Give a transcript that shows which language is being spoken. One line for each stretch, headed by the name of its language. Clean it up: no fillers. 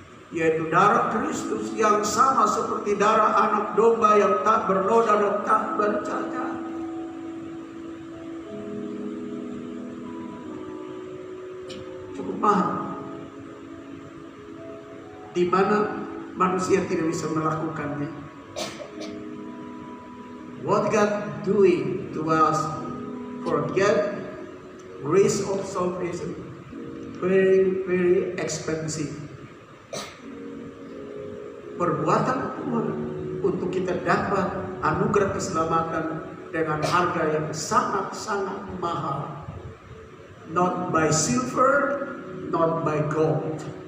Indonesian: yaitu darah Kristus yang sama seperti darah anak domba yang tak bernoda dan tak bercacat. Cukup mahal, di mana manusia tidak bisa melakukannya.
English: What God doing to us for get grace of salvation, very, very expensive.
Indonesian: Perbuatan Tuhan untuk kita dapat anugerah keselamatan dengan harga yang sangat-sangat mahal.
English: Not by silver, not by gold.